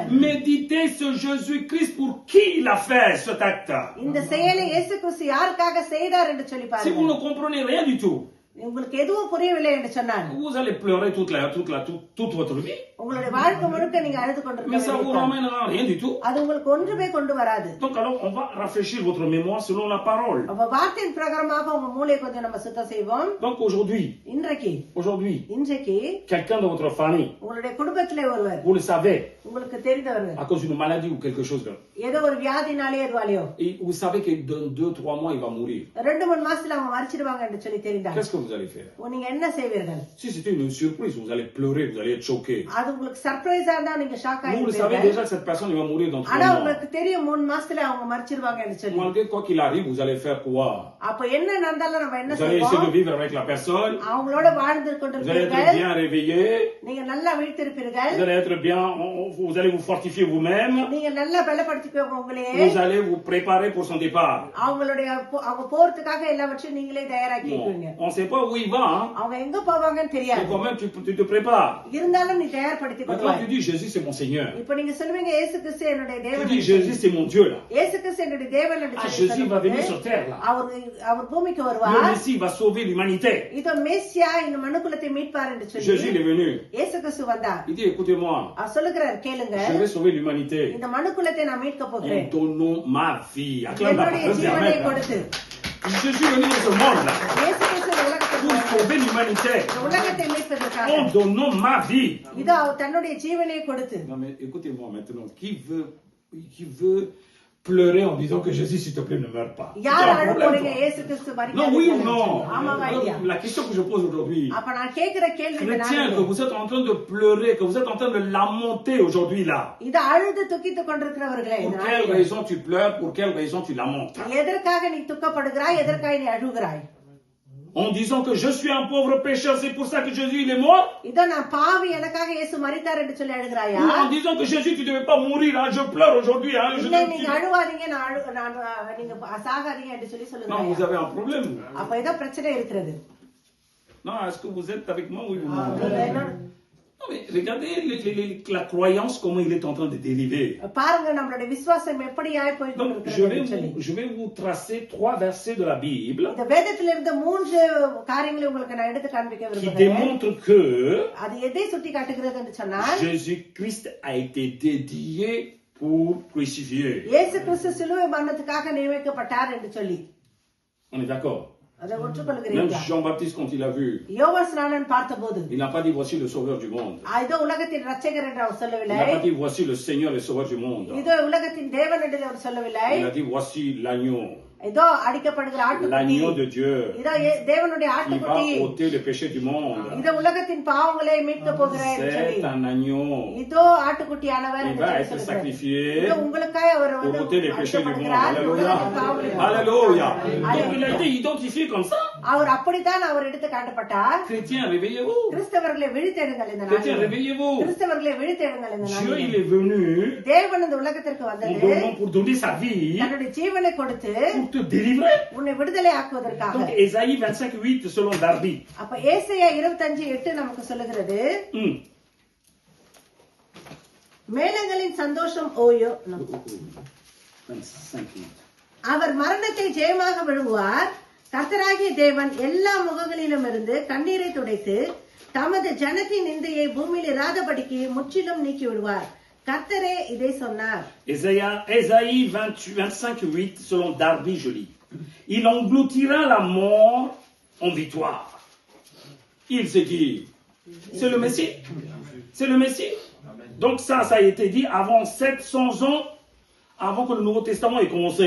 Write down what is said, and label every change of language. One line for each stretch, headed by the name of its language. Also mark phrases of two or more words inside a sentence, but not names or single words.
French: Méditez ce Jésus-Christ pour qui il a fait cet acte.
Tamil: இந்த செயலை இயேசு கிறிஸ்து யாருக்காக செய்தார் என்று சொல்லி
French: Si vous
Tamil: பாருங்கள்.
French: ne comprenez rien du tout,
Tamil: உங்களுக்கு எதுவும் புரியவில்லை என்று சொன்னார்.
French: vous allez pleurer toute votre vie.
Tamil: உங்களுடைய வாழ்க்கை முழுக்க நீங்க அழுது
French: Mais ça vous
Tamil: கொண்டிருக்க
French: ramènera rien du tout.
Tamil: அது உங்களுக்கு ஒன்றுமே கொண்டு வராது.
French: Donc alors on va rafraîchir votre mémoire selon la parole.
Tamil: அப்ப வார்த்தையின் பிரகாரமாக உங்க மூளையை கொஞ்சம் நம்ம சுத்தம் செய்வோம்.
French: Donc aujourd'hui,
Tamil: இன்றைக்கு
French: quelqu'un de votre famille,
Tamil: உங்களுடைய குடும்பத்திலே ஒருவர்
French: vous le savez,
Tamil: உங்களுக்கு தெரிந்தவர்
French: à cause d'une maladie ou quelque chose,
Tamil: ஏதோ ஒரு வியாதினாலே எதுவாலையோ
French: et vous savez que dans 2-3 mois il va mourir.
Tamil: 2-3 மாசத்துல அவங்க மரிச்சிடுவாங்க என்று சொல்லி தெரிந்தாங்க.
French: Qu'est-ce que vous allez faire?
Tamil: நீங்க என்ன செய்வீர்கள்?
French: Si c'était une surprise, vous allez pleurer, vous allez être choqué.
Tamil: அது உங்களுக்கு சர்ப்ரைஸா இருந்தா நீங்க ஷாக்
French: Vous le savez
Tamil: ஆயிடுவீங்க.
French: déjà que cette personne il va mourir dans 3
Tamil: ஆனா
French: mois.
Tamil: உங்களுக்கு தெரியும் 3 மாசத்துல அவங்க மரிச்சிடுவாங்க என்று சொல்லி.
French: Malgré quoi qu'il arrive, vous allez faire quoi?
Tamil: அப்ப என்ன நடந்தாலும் நம்ம என்ன
French: Vous allez essayer de
Tamil: செய்வோம்?
French: vivre avec la personne.
Tamil: அவங்களோட வாழ்ந்து
French: Vous allez être
Tamil: கொண்டிருப்பீர்கள்.
French: bien réveillé.
Tamil: நீங்க நல்லா விழித்திருப்பீர்கள்.
French: Vous allez être bien, vous allez vous fortifier vous-même.
Tamil: நீங்க நல்லா பலப்படுத்திக்கோங்க உங்களையே.
French: Vous allez vous préparer pour son départ.
Tamil: அவங்க போறதுக்காக எல்லாவற்றையும் நீங்களே தயாராக்கிக்குவீங்க.
French: On ne sait pas où il va, hein.
Tamil: அவங்க எங்க போவாங்கன்னு
French: Mais
Tamil: தெரியாது.
French: quand même, tu te prépares.
Tamil: இருந்தாலும் நீ தயார்படுத்திக்
French: Maintenant,
Tamil: கொள்வாய்.
French: tu dis, Jésus, c'est mon Seigneur.
Tamil: இப்ப நீங்க சொல்லுவீங்க இயேசு கிறிஸ்து என்னுடைய
French: Tu
Tamil: தேவன்.
French: dis, Jésus, c'est mon Dieu, là.
Tamil: இயேசு கிறிஸ்து என்னுடைய தேவன் என்று Ah, சொல்லி
French: Jésus va venir sur terre, là.
Tamil: அவர் பூமிக்கு
French: Le
Tamil: வருவார்.
French: Messie va sauver l'humanité.
Tamil: இதோ மேசியா இந்த மனுக்குலத்தை மீட்பார் என்று சொல்லி
French: Jésus, il est venu.
Tamil: இயேசு கிறிஸ்து வந்தார்.
French: Il dit, écoutez-moi,
Tamil: அவர் சொல்லுகிறார் கேளுங்க.
French: je vais sauver l'humanité
Tamil: இந்த மனுக்குலத்தை நான் மீட்க
French: en
Tamil: போகிறேன்.
French: donnant ma vie. Acclame la
Tamil: என்னுடைய
French: parole,
Tamil: ஜீவனை
French: Amen.
Tamil: கொடுத்து.
French: Jésus est venu dans ce monde, là,
Tamil: இயேசு கிறிஸ்து இந்த உலகத்துக்கு
French: pour
Tamil: வந்தார்.
French: sauver l'humanité
Tamil: இந்த உலகத்தை மீட்பதற்காக
French: en donnant ma vie.
Tamil: இதோ அவர் தன்னுடைய ஜீவனை கொடுத்து.
French: Non, mais écoutez-moi maintenant. Qui veut pleurer en disant que Jésus, s'il te plaît, ne meurt pas?
Tamil: யார்
French: Tu as un
Tamil: அழ
French: problème,
Tamil: போறீங்க
French: toi?
Tamil: இயேசு கிறிஸ்து மரித்தார்?
French: Non, oui ou non?
Tamil: ஆமாவா இல்லையா?
French: La question que je pose aujourd'hui,
Tamil: அப்ப நான் கேக்குற கேள்வி இந்த
French: chrétien, que
Tamil: நாளிலே.
French: vous êtes en train de pleurer, que vous êtes en train de lamenter aujourd'hui là.
Tamil: இது அழுது துக்கித்துக் கொண்டிருக்கிறவர்களே இந்த
French: Pour quelle
Tamil: நாளிலே.
French: raison tu pleures? Pour quelle raison tu lamentes?
Tamil: எதற்காக நீ துக்கப்படுகிறாய்? எதற்காக நீ அழுகிறாய்?
French: En disant que je suis un pauvre pécheur, c'est pour ça que Jésus il est mort?
Tamil: இதோ நான் பாவி எனக்காக இயேசு மரித்தார் என்று சொல்லி அழுகிறாயா?
French: Ou en disant que Jésus tu devais pas mourir, hein? Je pleure aujourd'hui, hein?
Tamil: இல்லை நீங்க அழுவாதீங்க நீங்க சாகாதீங்க என்று சொல்லி
French: Non, vous
Tamil: சொல்லுகிறாயா?
French: avez un problème.
Tamil: அப்ப ஏதோ பிரச்சனை இருக்கிறது.
French: Non, est-ce que vous êtes avec moi? Oui ou
Tamil: நீங்க
French: non?
Tamil: என்னோட-
French: Non, mais regardez la croyance, comment il est en train de dériver.
Tamil: பாருங்க நம்மளுடைய விசுவாசம் எப்படியாய் போய்
French: Donc,
Tamil: கொண்டிருக்கிறது.
French: je vais vous tracer 3 versets de la Bible
Tamil: இந்த வேதத்தில் இருந்த 3 காரியங்களை உங்களுக்கு நான் எடுத்து காண்பிக்க
French: qui
Tamil: விரும்புகிறேன்.
French: démontrent que
Tamil: அது எதை சுட்டி காட்டுகிறது என்று சொன்னால்
French: Jésus-Christ a été dédié pour crucifier.
Tamil: இயேசு கிறிஸ்து சிலுவை மரணத்துக்காக நியமிக்கப்பட்டார் என்று சொல்லி.
French: On est d'accord?
Tamil: அதை
French: Même
Tamil: ஒற்றுக்கொள்கிறீர்களா?
French: Jean-Baptiste, quand il a vu,
Tamil: யோவான் ஸ்நானன் பார்த்தபோது
French: il n'a pas dit voici le sauveur du monde.
Tamil: இதோ உலகத்தின் ரட்சகர் என்று அவர்
French: Il
Tamil: சொல்லவில்லை.
French: n'a pas dit voici le Seigneur et sauveur du monde.
Tamil: இதோ உலகத்தின் தேவன் என்று அவர் சொல்லவில்லை.
French: Il a dit voici l'agneau.
Tamil: இதோ அடிக்கப்படுகிற ஆட்டுக்குட்டி.
French: L'agneau de Dieu.
Tamil: இதோ தேவனுடைய
French: Il va
Tamil: ஆட்டுக்குட்டி.
French: ôter le péché du monde.
Tamil: இதோ உலகத்தின் பாவங்களை மீட்க போகிறார் என்று சொல்லி.
French: C'est un agneau.
Tamil: இதோ ஆட்டுக்குட்டியானவர்
French: Il
Tamil: என்று
French: va
Tamil: சொல்லி
French: être
Tamil: சொல்கிறார்.
French: sacrifié
Tamil: இதோ உங்களுக்காக அவர்
French: pour ôter les péchés du monde.
Tamil: அடிக்கப்படுகிறார்.
French: Alléluia.
Tamil: உலகத்தின் பாவங்களை
French: Alléluia. Donc il a été identifié comme ça.
Tamil: அவர் அப்படித்தான் அவர் எடுத்து காட்டப்பட்டார்.
French: Chrétiens, réveillez-vous.
Tamil: கிறிஸ்தவர்களை விழித்தெழுங்கள் இந்த
French: Chrétiens,
Tamil: நாளில்.
French: réveillez-vous.
Tamil: கிறிஸ்தவர்களை விழித்தெழுங்கள் இந்த
French: Dieu,
Tamil: நாளில்.
French: il est venu
Tamil: தேவன் இந்த உலகத்திற்கு வந்தது
French: pour donner sa vie,
Tamil: தன்னுடைய ஜீவனை கொடுத்து
French: pour te délivrer.
Tamil: உன்னை விடுதலை ஆக்குவதற்காக.
French: Donc Ésaïe 25:8 selon Darby.
Tamil: அப்ப ஏசாயா 25:8 நமக்கு சொல்லுகிறது Hmm. மேலங்களின் சந்தோஷம் ஓயோ. 25. அவர் மரணத்தை ஜெயமாக விழுங்குவார். கர்த்தராகிய தேவன் எல்லா முகங்களிலும் இருந்து கண்ணீரை துடைத்து தமது ஜனத்தின் நிந்தையை பூமியில் இராதபடிக்கு முற்றிலும் நீக்கி விடுவார். கர்த்தரே இதை சொன்னார்.
French: Ésaïe 25:8 selon Darby, je lis. Il engloutira la mort en victoire. Il, c'est qui? C'est le Messie. C'est le Messie. Donc ça a été dit avant 700 ans, avant que le Nouveau Testament ait commencé.